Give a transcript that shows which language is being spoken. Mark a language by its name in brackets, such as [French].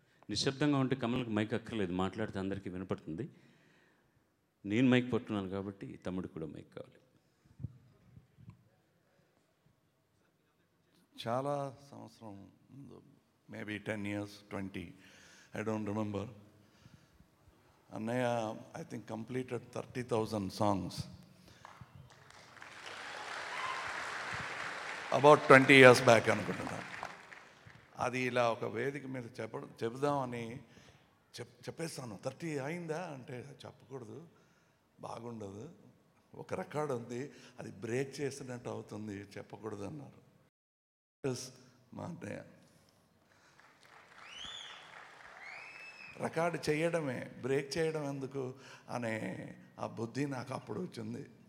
[Telugu] నిశ్శబ్దంగా ఉంటే కమల్కి మైక్ అక్కర్లేదు, మాట్లాడితే అందరికీ వినపడుతుంది. నేను మైక్ పట్టున్నాను కాబట్టి తమ్ముడు కూడా మైక్ కావాలి. చాలా సంవత్సరం ముందు, [English] Maybe 10 years, 20, I don't remember. [Telugu] అన్నయ్య [English] I think completed 30,000 songs about 20 years back [Telugu] అనుకుంటున్నాను. అది ఇలా ఒక వేదిక మీద చెబుదామని చెప్పేస్తాను. 30 అయిందా అంటే చెప్పకూడదు, బాగుండదు, ఒక రికార్డు ఉంది, అది బ్రేక్ చేసినట్టు అవుతుంది, చెప్పకూడదు అన్నారు. మా అన్నయ్య రికార్డు చేయడమే, బ్రేక్ చేయడం ఎందుకు అనే ఆ బుద్ధి నాకు అప్పుడు వచ్చింది.